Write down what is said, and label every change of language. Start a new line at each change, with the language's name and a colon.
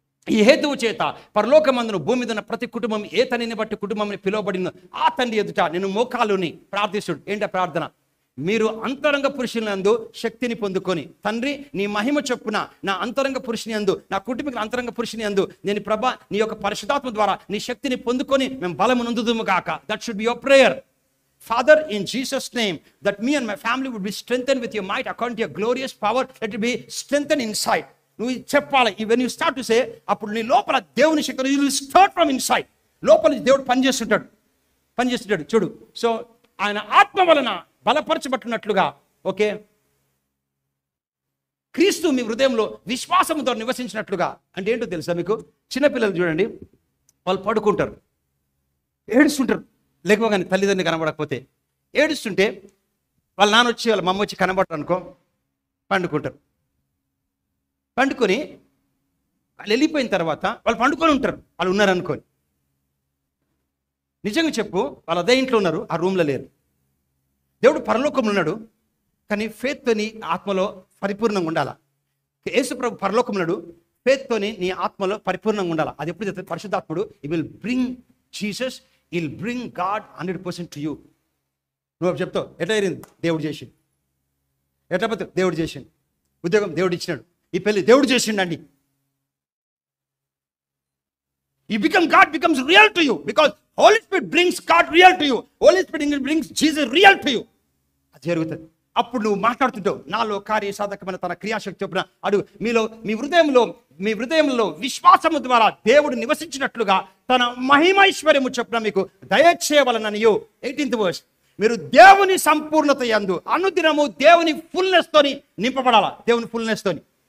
Telugu: ఈ హేతువు చేత పరలోకమందును భూమి మీద ఉన్న ప్రతి కుటుంబం ఏ తండ్రిని బట్టి కుటుంబంని పిలువబడిన ఆ తండ్రి ఎదుట నేను మోకాలుని ప్రార్థిస్తుడు. ఏంటో ప్రార్థన? మీరు అంతరంగ పురుషులందు శక్తిని పొందుకొని, తండ్రి నీ మహిమ చొప్పున నా అంతరంగ పురుషుని యందు, నా కుటుంబ అంతరంగ పురుషుని యందు నేను ప్రభా నీ యొక్క పరిశుద్ధాత్మ ద్వారా నీ శక్తిని పొందుకొని మేము బలము నొందుదుము గాక.
English: That should be your prayer. Father, in Jesus' name, that me and my family would be strengthened with your might according to your glorious power. Let it be strengthened inside.
Telugu: నువ్వు చెప్పాలి.
English: when you start to say,
Telugu: అప్పుడు నీ లోపల దేవుని శక్తి,
English: you will start from inside.
Telugu: లోపల దేవుడు పనిచేస్తుంటాడు చూడు. So ఆయన ఆత్మ వలన బలపరచబట్టున్నట్లుగా, ఓకే, క్రీస్తు మీ హృదయంలో విశ్వాసముతో నివసించినట్లుగా. అంటే ఏంటో తెలుసా మీకు? చిన్నపిల్లలు చూడండి, వాళ్ళు పడుకుంటారు, ఏడుస్తుంటారు, లేకపోగానే తల్లిదండ్రులు కనబడకపోతే ఏడుస్తుంటే వాళ్ళ నాన్న వచ్చి వాళ్ళ మమ్మ వచ్చి కనబడరు అనుకో, పండుకుంటారు. పండుకొని వాళ్ళు వెళ్ళిపోయిన తర్వాత వాళ్ళు పండుకొని ఉంటారు, వాళ్ళు ఉన్నారనుకోని. నిజంగా చెప్పు, వాళ్ళు అదే ఇంట్లో ఉన్నారు, ఆ రూమ్లో లేరు. దేవుడు పరలోకంలో ఉన్నాడు, కానీ ఫేత్తోని ఆత్మలో పరిపూర్ణంగా ఉండాలా. యేసు ప్రభు పరలోకంలో ఉన్నాడు, ఫేత్తోని నీ ఆత్మలో పరిపూర్ణంగా ఉండాలా. అది ఎప్పుడు చెప్తాడు?
English: పరిశుద్ధాత్ముడు he will bring Jesus, he will bring God 100% to you.
Telugu: నువ్వు చెప్తావు ఎట్లా జరిగింది? దేవుడు చేసిండు. ఎట్లా పోతే దేవుడు చేసిండు. ఉద్యోగం దేవుడు ఇచ్చినాడు, ఈ పెళ్లి దేవుడు చేసిండండి.
English: You become, God becomes real to you because Holy Spirit brings God real to you. Holy Spirit brings Jesus real to you.
Telugu: అది జరుగుతుంది. అప్పుడు నువ్వు మాట్లాడుతుంటావు, నాలో కార్య సాధకమైన తన క్రియాశక్తి చొప్పున అడుగు. మీ హృదయంలో విశ్వాసము ద్వారా దేవుడు నివసించినట్లుగా తన మహిమైశ్వర్యము చొప్పున మీకు దయచేయవలననియు.
English: 18th verse.
Telugu: మీరు దేవుని సంపూర్ణత యందు అనుదినము దేవుని ఫుల్నెస్ తోని నింపబడాలా. దేవుని ఫుల్నెస్ తోని.